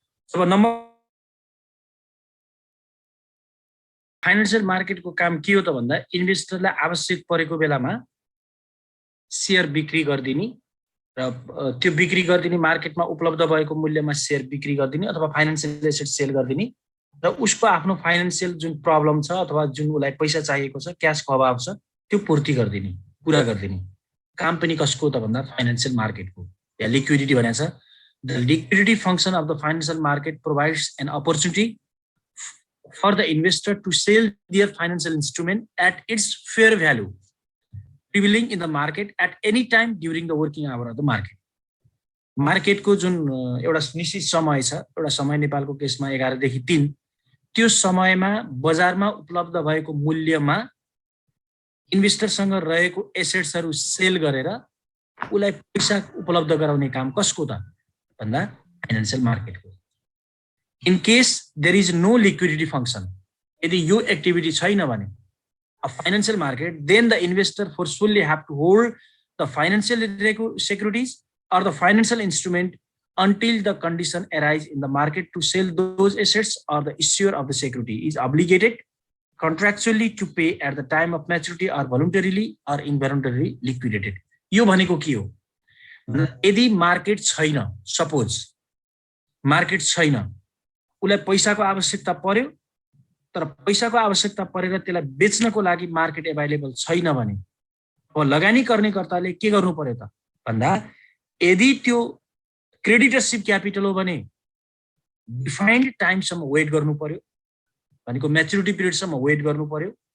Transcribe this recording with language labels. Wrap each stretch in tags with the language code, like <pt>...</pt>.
<ne>जब financial मार्केटको काम के हो त भन्दा इन्भेस्टरलाई आवश्यक परेको बेलामा सेयर बिक्री गरिदिने र त्यो बिक्री गरिदिने मार्केटमा उपलब्ध भएको मूल्यमा सेयर बिक्री गरिदिने अथवा फाइनान्शियल एसेट सेल गरिदिने र उसको आफ्नो फाइनान्शियल जुन प्रब्लम छ अथवा जुन उसलाई पैसा चाहिएको छ, क्यासको अभाव छ, त्यो पूर्ति गरिदिने, पुरा गरिदिने काम पनि कसको त भन्दा फाइनान्शियल मार्केटको। या लिक्विडिटी भनेको छ।</ne> <en>The liquidity function of the financial market provides an opportunity for the investor to sell their financial instrument at its fair value prevailing in the market at any time during the working hour of the market.</en> <ne>मार्केटको जुन एउटा निश्चित समय छ, एउटा समय नेपालको केसमा 11 देखि 3, त्यो समयमा बजारमा उपलब्ध भएको मूल्यमा इन्भेस्टरसँग रहेको एसेट्सहरू सेल गरेर उलाई पैसा उपलब्ध गराउने काम कसको त भन्दा financial मार्केटको।</ne> <en>In case there is no liquidity function,</en> <ne>यदि यो एक्टिभिटी छैन भने</ne> <en>a financial market, then the investor forcefully have to hold the financial securities or the financial instrument until the condition arise in the market to sell those assets, or the issuer of the security is obligated contractually to pay at the time of maturity or voluntarily or involuntarily liquidated.</en> <ne>यो भनेको के हो? यदि market छैन, suppose market छैन, उसलाई पैसाको आवश्यकता पर्यो तर पैसाको आवश्यकता परेर त्यसलाई बेच्नको लागि मार्केट एभाइलेबल छैन भने अब लगानी गर्नेकर्ताले के गर्नु पर्यो त भन्दा यदि त्यो क्रेडिटरशिप क्यापिटल हो भने डिफाइन्ड टाइमसम्म वेट गर्नु पर्यो, भनेको म्याच्युरिटी पिरियडसम्म वेट गर्नु पर्यो।</ne>